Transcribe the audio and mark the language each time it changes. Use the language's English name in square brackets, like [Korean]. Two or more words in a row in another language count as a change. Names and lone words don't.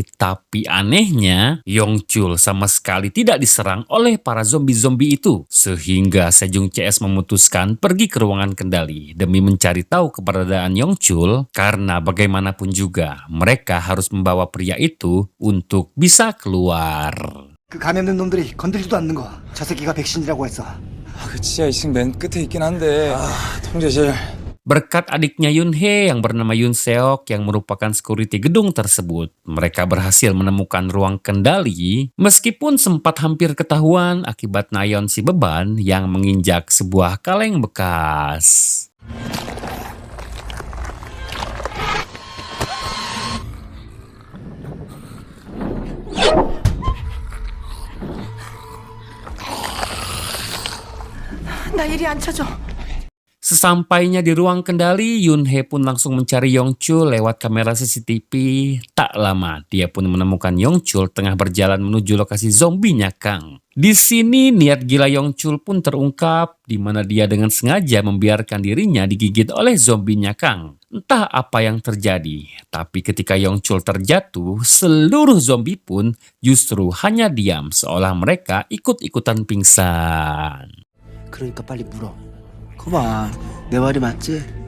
[Indonesian] Tapi anehnya, Yongchul sama sekali tidak diserang oleh para zombie-zombie itu. Sehingga Sejong CS memutuskan pergi ke ruangan kendali demi mencari tahu keberadaan Yongchul, karena bagaimanapun juga mereka harus membawa pria itu untuk bisa keluar. [Korean] 그 감염된 놈들이 건들지도 않는 거. 저 새끼가 백신이라고 했어. 그 지하 2층 맨 끝에 있긴 한데 통제실. [Indonesian] Berkat adiknya Yunhee yang bernama Yoon Seok yang merupakan security gedung tersebut, mereka berhasil menemukan ruang kendali meskipun sempat hampir ketahuan akibat nayon si beban yang menginjak sebuah kaleng bekas. [Korean] 나 일이 안 쳐져. [Indonesian] Sesampainya di ruang kendali, Yunhee pun langsung mencari Yongchul lewat kamera CCTV. Tak lama, dia pun menemukan Yongchul tengah berjalan menuju lokasi zombinya Kang. Di sini niat gila Yongchul pun terungkap, di mana dia dengan sengaja membiarkan dirinya digigit oleh zombinya Kang. Entah apa yang terjadi, tapi ketika Yongchul terjatuh, seluruh zombie pun justru hanya diam seolah mereka ikut-ikutan pingsan. [Korean] 그러니까 빨리 물어. 거봐, 내 말이 맞지?